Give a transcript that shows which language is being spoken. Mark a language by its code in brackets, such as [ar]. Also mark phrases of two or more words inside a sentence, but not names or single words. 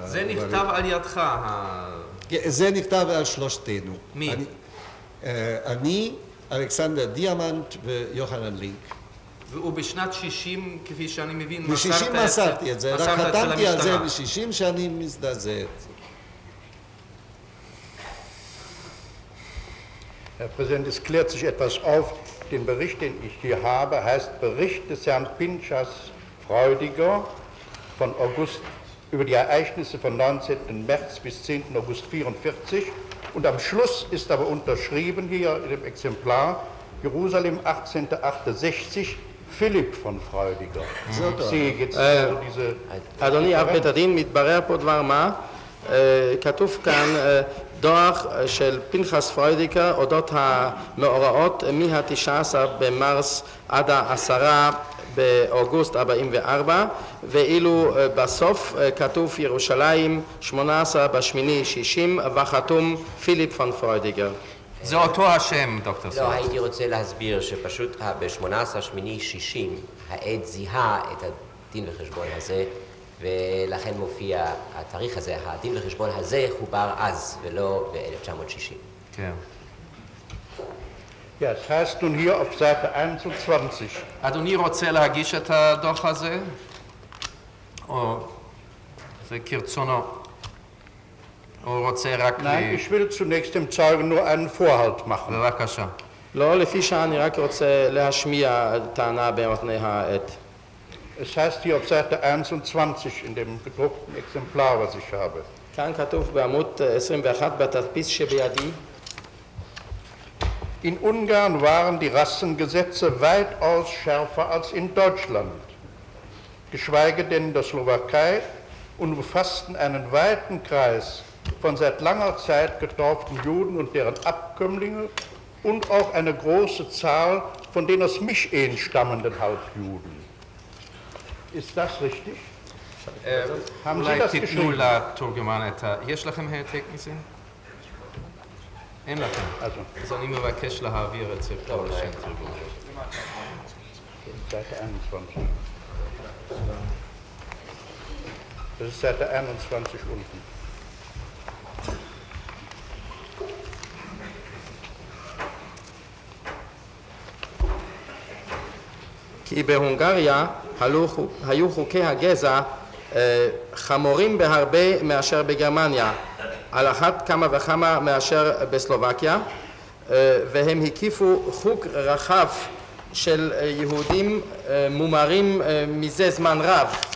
[he] זה נכתב על ידך, זה נכתב על שלושתנו. מי? אני, אלכסנדר דיאמנט ויוחנן לינק. ובשנת 60, כפי שאני מבין, ב-60 מסרתי את זה, רק חתמתי על זה ב-60 שאני מזדעזע. [de] Herr Präsident, es klärt sich etwas auf. Den Bericht, den ich hier habe, heißt Bericht des Herrn Pinchas Freudiger von August über die Ereignisse von 19. März bis 10. August 1944. Und am Schluss ist aber unterschrieben hier in dem Exemplar Jerusalem 1868 Philipp von Freudiger. Ich sehe jetzt also diese... [he] אדוני אב בית הדין, מתברר פה דבר מה? כתוב כאן דוח של פנחס פרוידיקר אודות המאורעות מה-19 במרס עד ה-10 באוגוסט 44, ואילו בסוף כתוב ירושלים 18 בשמיני 60 וחתום פיליפ פון פרוידיגר. זה אותו השם, דוקטור סולץ. לא, הייתי רוצה להסביר שפשוט ב-18/8/60 העד זיהה את הדין וחשבון הזה, ולכן מופיע התאריך הזה, הדין וחשבון הזה חובר אז ולא ב-1960. כן. [de] Ja, es heißt nun hier auf Seite 21. [he] אדוני רוצה להגיש את הדוח הזה? או זה כרצונו? או רוצה רק... [de] Nein, ich will zunächst dem Zeugen nur einen Vorhalt machen. [he] בבקשה. לא, לפי שעה אני רק רוצה להשמיע טענה באוזני העד. [de] Es heißt hier auf Seite 21 in dem gedruckten Exemplar, was ich habe. [he] כאן כתוב בעמוד 21 בתדפיס שבידי. [de] In Ungarn waren die Rassengesetze weitaus schärfer als in Deutschland, geschweige denn in der Slowakei, und umfassten einen weiten Kreis von seit langer Zeit getauften Juden und deren Abkömmlinge und auch eine große Zahl von den aus Mischehen stammenden Halbjuden. Ist das richtig? Haben Sie das geschrieben? [he] אולי תיתנו לתורגמן את ה... יש לכם העתק מזה? אין לכם. אז אני מבקש להעביר את זה פה לשם תרגום. [de] Seite 21. Das ist Seite 21 unten. [he] כי בהונגריה היו חוקי הגזע חמורים בהרבה מאשר בגרמניה, על אחת כמה וכמה מאשר בסלובקיה, והם הקיפו חוק רחב של יהודים מומרים מזה זמן רב,